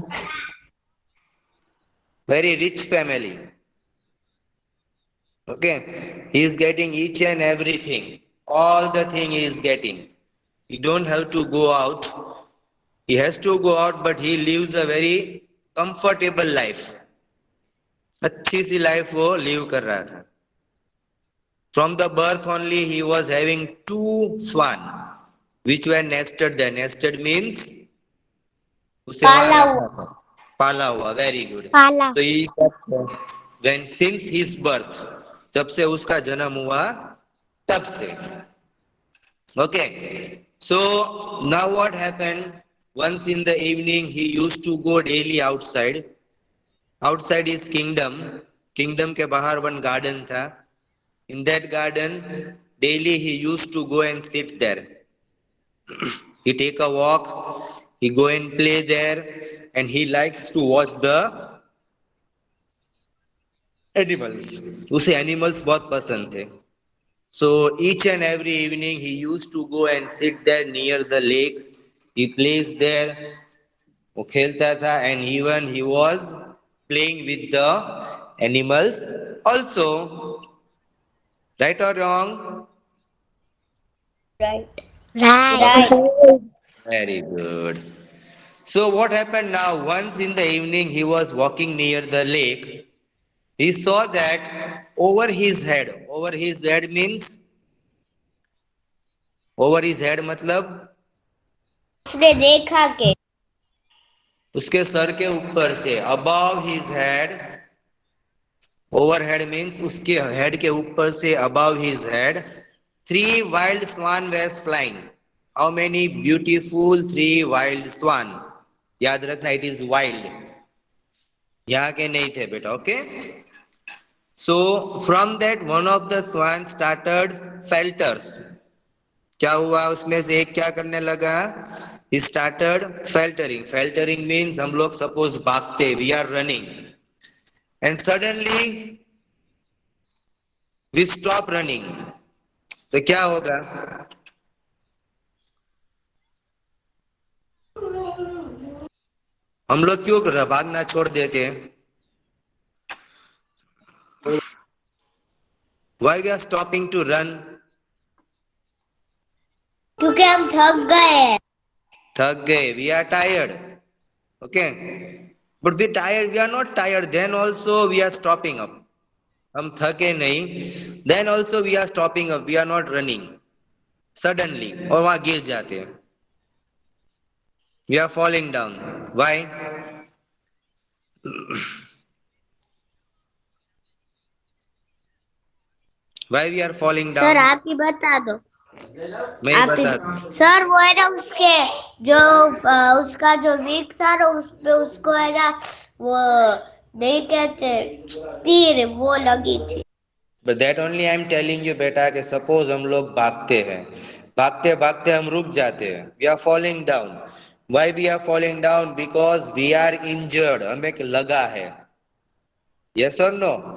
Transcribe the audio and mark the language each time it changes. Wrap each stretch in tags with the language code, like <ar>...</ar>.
<en>family? Very rich family. Okay. He is getting each and everything. All the thing he is getting. He don't have to go out. He has to go out, but he lives a very comfortable life.</en> <hi>अच्छी सी life वो live कर रहा था.</hi> <en>From the birth only he was having 2 swan, which were nested there. Nested means</en> <hi>उसे वहां पाला हुआ। रखा था. पाला हुआ.</hi> <en>Very good.</en> <hi>पाला</hi> <en>So he when since his birth,</en> <hi>जब से उसका जन्म हुआ तब से.</hi> <en>Okay. So now what happened? Once in the evening, he used to go daily outside. Outside his kingdom. Kingdom</en> <hi>के बाहर</hi> <en>one garden था. In that garden, daily he used to go and sit there. He take a walk. He go and play there, and he likes to watch the animals.</en> <hi>उसे animals बहुत पसंद थे.</hi> <en>So each and every evening he used to go and sit there near the lake. He plays there.</en> <hi>वो खेलता था</hi> <en>and even he was playing with the animals also. Right or wrong? Right right Okay, right. very good. So what happened now? Once in the evening he was walking near the lake. He saw that over his head means over his head</en> <hi>मतलब उसने देखा कि उसके sir के ऊपर से</hi> <en>above his head. Overhead means</en> <hi>उसके head के ऊपर से</hi> <en>above his head 3 wild swan were flying. How many beautiful 3 wild swan?</en> <hi>याद रखना</hi> <en>it is wild.</en> <hi>यहाँ के नहीं थे बेटा.</hi> <en>Okay. So from that one of the swan started falters.</en> <hi>क्या हुआ उसमें से एक क्या करने लगा?</hi> <en>He started faltering. Faltering means</en> <hi>हम लोग</hi> <en>suppose</en> <hi>भागते,</hi> <en>we are running, and suddenly we stop running.</en> <hi>तो क्या होगा? हम लोग क्यों भागना छोड़ देते हैं?</hi> <en>Why we are stopping to run?</en> <hi>क्योंकि हम थक गए हैं। थक गए,</hi> <en>we are tired. Okay, but we tired, we are not tired, then also we are stopping up.</en> <hi>हम थके नहीं,</hi> <en>then also we are stopping up, we are not running suddenly,</en> <hi>और वहां गिर जाते हैं,</hi> <en>we are falling down. Why? Why we are falling</en> <hi>sir</hi> <en>down?</en> <hi>आप ही बता दो। मैं ही आप ही बता दूं। सर वो है ना उसके जो उसका जो वीक था ना उस पे उसको है ना वो नहीं कहते तीर वो लगी थी।</hi> <en>But that only I am telling you</en> <hi>बेटा कि suppose हम लोग भागते हैं, भागते भागते हम रुक जाते हैं,</hi> <en>we are falling down. Why we are falling down? Because we are injured.</en> <hi>हमें लगा है.</hi> <en>Yes or no?</en>